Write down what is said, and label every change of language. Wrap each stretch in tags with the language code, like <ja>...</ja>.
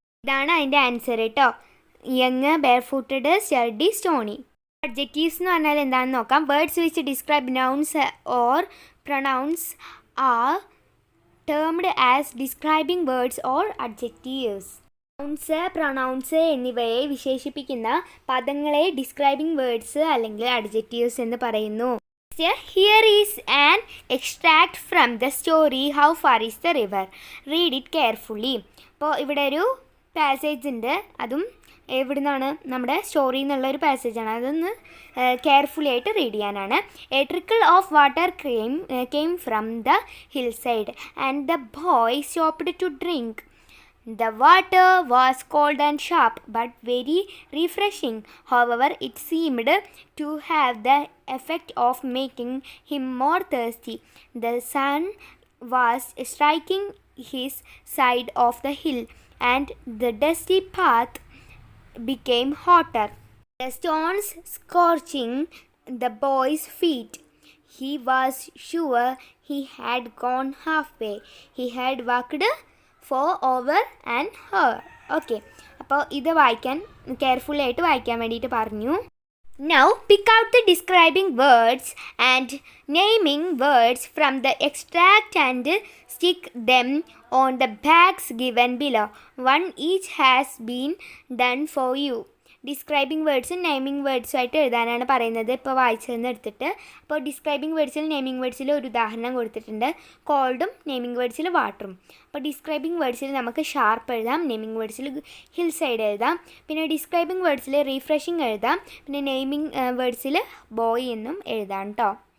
<ml>ഇതാണ് അതിൻ്റെ ആൻസർ കേട്ടോ. Young, ബെയർഫൂട്ടഡ്, study, Stony. അഡ്ജക്റ്റീവ്സ് എന്ന് പറഞ്ഞാൽ എന്താണെന്ന് നോക്കാം.</ml> <en>Words which describe nouns or pronouns are termed as describing words or adjectives.</en> <ml>Nouns, pronounce എന്നിവയെ വിശേഷിപ്പിക്കുന്ന പദങ്ങളെ ഡിസ്ക്രൈബിംഗ് വേർഡ്സ് അല്ലെങ്കിൽ അഡ്ജക്റ്റീവ്സ് എന്ന് പറയുന്നു.</ml> <en>Here is an extract from the story How Far is the River. Read it carefully.</en> <ml>അപ്പോൾ ഇവിടെ ഒരു passage ഉണ്ട്, അതും എവിടെ നിന്നാണ്, നമ്മുടെ സ്റ്റോറിയിൽ നിന്നുള്ളൊരു പാസേജാണ്. അതൊന്ന് കെയർഫുള്ളി ആയിട്ട് റീഡ് ചെയ്യാനാണ്.</ml> <en>A trickle of water came from the hill side and the boy stopped to drink. The water was cold and sharp but very refreshing. However, it seemed to have the effect of making him more thirsty. The sun was striking his side of the hill and the dusty path became hotter, the stones scorching the boy's feet. He was sure he had gone halfway. He had walked for over an hour.</en> <ml>Okay, അപ്പോൾ ഇത് വായിക്കാൻ carefully ആയിട്ട് വായിക്കാൻ വേണ്ടിയിട്ട് പറഞ്ഞു.</ml> <en>Now pick out the describing words and naming words from the extract and stick them on the bags given below. One each has been done for you.</en> <ml>Describing വേർഡ്സും naming വേർഡ്സും ആയിട്ട് എഴുതാനാണ് പറയുന്നത്. ഇപ്പോൾ വായിച്ചതെന്ന് എടുത്തിട്ട്, അപ്പോൾ ഡിസ്ക്രൈബിംഗ് വേർഡ്സിൽ നെയിമിംഗ് വേർഡ്സിൽ ഒരു ഉദാഹരണം കൊടുത്തിട്ടുണ്ട്, കോൾഡും naming വേർഡ്സിൽ വാട്ടറും. അപ്പോൾ ഡിസ്ക്രൈബിംഗ് വേർഡ്സിൽ നമുക്ക് ഷാർപ്പ് എഴുതാം, നെയിമിംഗ് വേർഡ്സിൽ ഹിൽ സൈഡ് എഴുതാം, പിന്നെ ഡിസ്ക്രൈബിംഗ് വേർഡ്സിൽ റീഫ്രഷിംഗ് എഴുതാം, പിന്നെ നെയിമിംഗ് വേർഡ്സിൽ ബോയ് എന്നും എഴുതാം കേട്ടോ.</ml>